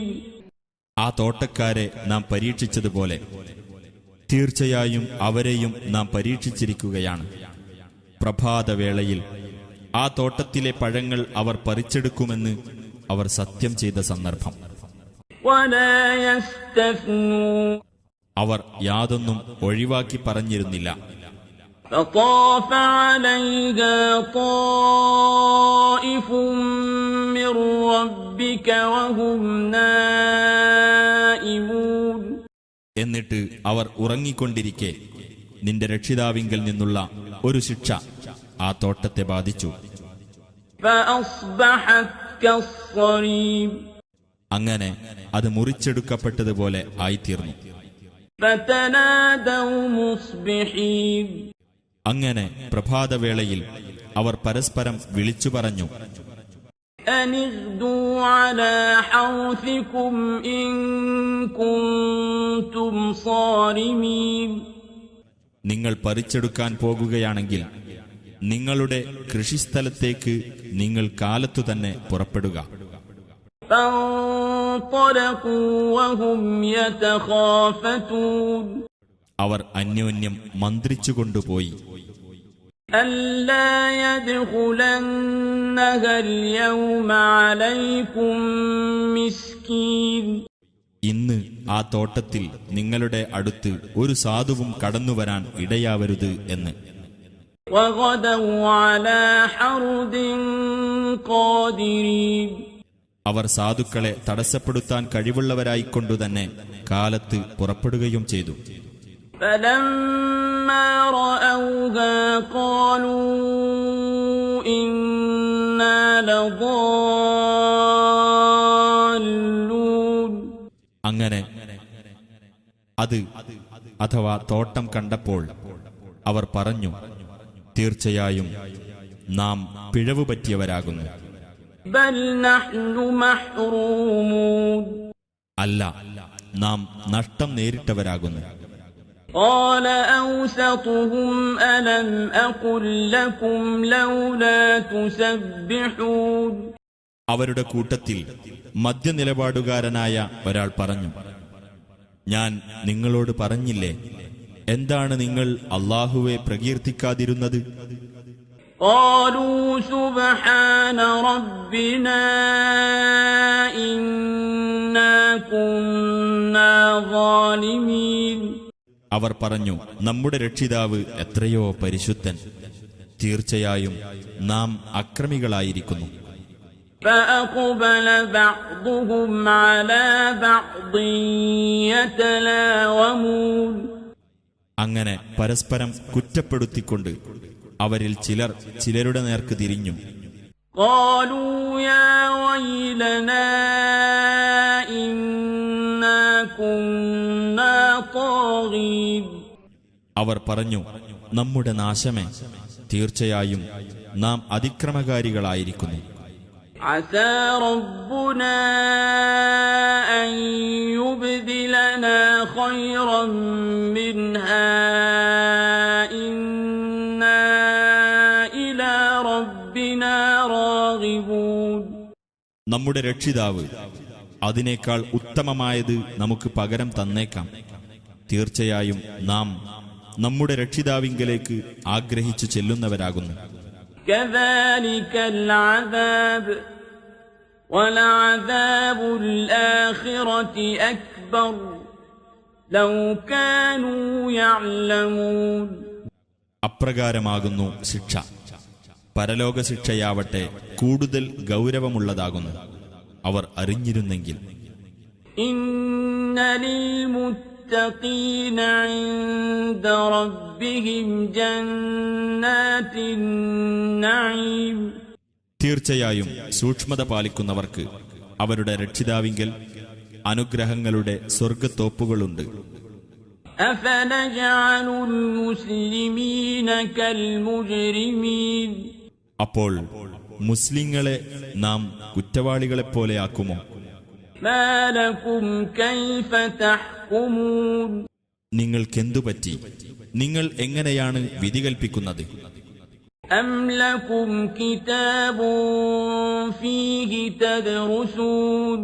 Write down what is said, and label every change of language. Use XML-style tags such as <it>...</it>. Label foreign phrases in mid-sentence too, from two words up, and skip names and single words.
<ml>ആ തോട്ടക്കാരെ നാം പരീക്ഷിച്ചതുപോലെ തീർച്ചയായും അവരെയും നാം പരീക്ഷിച്ചിരിക്കുകയാണ്. പ്രഭാതവേളയിൽ ആ തോട്ടത്തിലെ പഴങ്ങൾ അവർ പറിച്ചെടുക്കുമെന്ന് അവർ സത്യം ചെയ്ത സന്ദർഭം.</ml> <ar>ولا يستثنون.</ar> <ml>അവർ യാതൊന്നും ഒഴിവാക്കി പറഞ്ഞിരുന്നില്ല.</ml> <ar>فطاف عليها طائف من ربك وهم نائمون.</ar> <ml>എന്നിട്ട് അവർ ഉറങ്ങിക്കൊണ്ടിരിക്കെ നിന്റെ രക്ഷിതാവിങ്കൽ നിന്നുള്ള ഒരു ശിക്ഷ ആ തോട്ടത്തെ ബാധിച്ചു.</ml> <ar>فأصبحت كالصريم.</ar> <ml>അങ്ങനെ അത് മുറിച്ചെടുക്കപ്പെട്ടതുപോലെ ആയിത്തീർന്നു.</ml> <ar>فتنادوا مصبحين.</ar> <ml>അങ്ങനെ പ്രഭാതവേളയിൽ അവർ പരസ്പരം വിളിച്ചു പറഞ്ഞു,</ml> <ar>أن اغدوا على حرثكم إن كنتم صارمين.</ar> <ml>നിങ്ങൾ പറിച്ചെടുക്കാൻ പോകുകയാണെങ്കിൽ നിങ്ങളുടെ കൃഷിസ്ഥലത്തേക്ക് നിങ്ങൾ കാലത്തു തന്നെ പുറപ്പെടുക.</ml> <ar>فانطلقوا وهم يتخافتون</ar> <ml>അവർ അന്യോന്യം മന്ത്രിച്ചുകൊണ്ടുപോയി,</ml> <ar>ألا يدخلنها اليوم عليكم مسكين</ar> <ml>ഇന്ന് ആ തോട്ടത്തിൽ നിങ്ങളുടെ അടുത്ത് ഒരു സാധുവും കടന്നുവരാൻ ഇടയാവരുത് എന്ന്.</ml> <ar>وغدوا على حرد قادرين</ar> <ml>അവർ സാധുക്കളെ തടസ്സപ്പെടുത്താൻ കഴിവുള്ളവരായിക്കൊണ്ടുതന്നെ കാലത്ത് പുറപ്പെടുകയും ചെയ്തു.</ml> <ar>فلما رأوها قالوا إنا لضالون</ar> <ml>അങ്ങനെ അത് അഥവാ തോട്ടം കണ്ടപ്പോൾ അവർ പറഞ്ഞു, തീർച്ചയായും നാം പിഴവ് പറ്റിയവരാകുന്നു.</ml> <ar>بل نحن محرومون</ar> <ml>അല്ല, നാം നഷ്ടം നേരിട്ടവരാകുന്നു.</ml> <ar>قال أوسطهم ألم أقل لكم لولا تسبحون</ar> <ml>അവരുടെ കൂട്ടത്തിൽ മധ്യനിലപാടുകാരനായ ഒരാൾ പറഞ്ഞു, ഞാൻ നിങ്ങളോട് പറഞ്ഞില്ലേ, എന്താണ് നിങ്ങൾ അല്ലാഹുവെ പ്രകീർത്തിക്കാതിരുന്നത്?</ml> <ar>قالوا سبحان ربنا إنا كنا ظالمين</ar> <ml>അവർ പറഞ്ഞു, നമ്മുടെ രക്ഷിതാവ് എത്രയോ പരിശുദ്ധൻ, തീർച്ചയായും നാം അക്രമികളായിരിക്കുന്നു.</ml> <ar>فأقبل بعضهم على بعض يتلاومون</ar> <ml>അങ്ങനെ പരസ്പരം കുറ്റപ്പെടുത്തിക്കൊണ്ട് അവരിൽ ചിലർ ചിലരുടെ നേർക്ക് തിരിഞ്ഞു.</ml> <ar>قالوا يا ويلنا إنا كنا طاغين</ar> <ml>അവർ പറഞ്ഞു, നമ്മുടെ നാശമേ, തീർച്ചയായും നാം അതിക്രമകാരികളായിരിക്കുന്നു.</ml> <ar>عسى ربنا أن يبدلنا خيرا منها إنا إلى ربنا راغبون</ar> <ml>നമ്മുടെ രക്ഷിതാവ് അതിനേക്കാൾ ഉത്തമമായത് നമുക്ക് പകരം തന്നേക്കാം. തീർച്ചയായും നാം നമ്മുടെ രക്ഷിതാവിങ്കലേക്ക് ആഗ്രഹിച്ചു ചെല്ലുന്നവരാകുന്നു.</ml> <ar>كذلك العذاب ولعذاب الآخرة أكبر لو كانوا يعلمون</ar> <ml>അപ്രകാരമാകുന്നു ശിക്ഷ. പരലോക ശിക്ഷയാവട്ടെ കൂടുതൽ ഗൗരവമുള്ളതാകുന്നു, അവർ അറിഞ്ഞിരുന്നെങ്കിൽ.</ml> <ar>إن للمتقين عند ربهم جنات النعيم</ar> <ml>തീർച്ചയായും സൂക്ഷ്മത പാലിക്കുന്നവർക്ക് അവരുടെ രക്ഷിതാവിങ്കൽ അനുഗ്രഹങ്ങളുടെ സ്വർഗത്തോപ്പുകളുണ്ട്.</ml> <ar>أفنجعل المسلمين كالمجرمين</ar> <ml>അപ്പോൾ മുസ്ലിങ്ങളെ നാം കുറ്റവാളികളെപ്പോലെയാക്കുമോ?</ml> <ar>ما لكم كيف تحكمون</ar> <ml>നിങ്ങൾക്കെന്തുപറ്റി? നിങ്ങൾ എങ്ങനെയാണ് വിധി കൽപ്പിക്കുന്നത്?</ml> <ar>أم لكم كتاب فيه تدرسون</ar>